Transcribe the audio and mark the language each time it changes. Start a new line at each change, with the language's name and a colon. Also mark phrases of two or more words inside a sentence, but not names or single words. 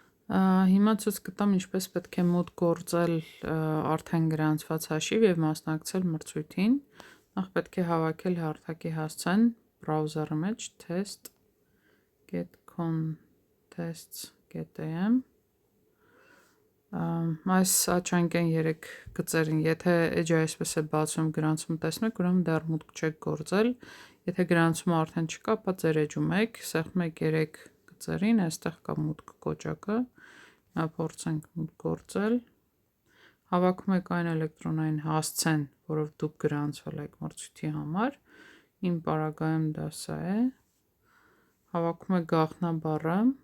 Armenian: Հիմա ցույց կտամ ինչպես պետք է մուտք գործել արդեն գրանցված հաշիվ եւ մասնակցել մրցույթին։ Նախ պետք է հավաքել հարթակի հասցեն բրաուզերի մեջ test.contests.am Այս աչանկեն 3 գծերին, եթե էջը այսպես է բացում գրանցում տեսնում եք, ուրեմն դեռ մուտք չեք գործել։ Եթե գրանցումը արդեն չկա, ապա ձեր էջում եք, սեղմում եք 3 գծերին, այստեղ կա մուտք կոճակը։ Նա փորձենք մուտք գործել։ Հավաքում եք այն էլեկտրոնային հասցեն, որով դուք գրանցվել եք մրցույթի համար։ Իմ պարագայում դա սա է։ Հավաքում եք գաղտնաբառը։